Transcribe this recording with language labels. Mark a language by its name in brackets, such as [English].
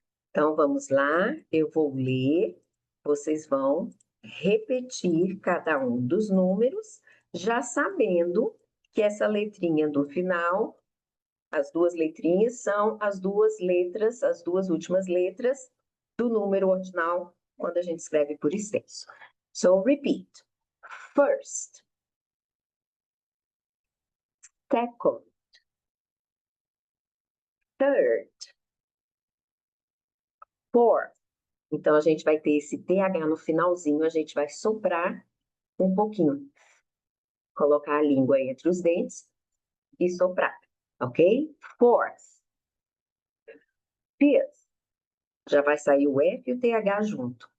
[Portuguese] Então vamos lá, eu vou ler, vocês vão repetir cada um dos números, já sabendo que essa letrinha do final, as duas letrinhas são as duas letras, as duas últimas letras do número ordinal quando a gente escreve por extenso. [English] So repeat. First, second, third, fourth. [Portuguese] Então a gente vai ter esse TH no finalzinho, a gente vai soprar um pouquinho. Colocar a língua entre os dentes e soprar, ok? [English] Fourth. Fifth. [Portuguese] Já vai sair o F e o TH junto.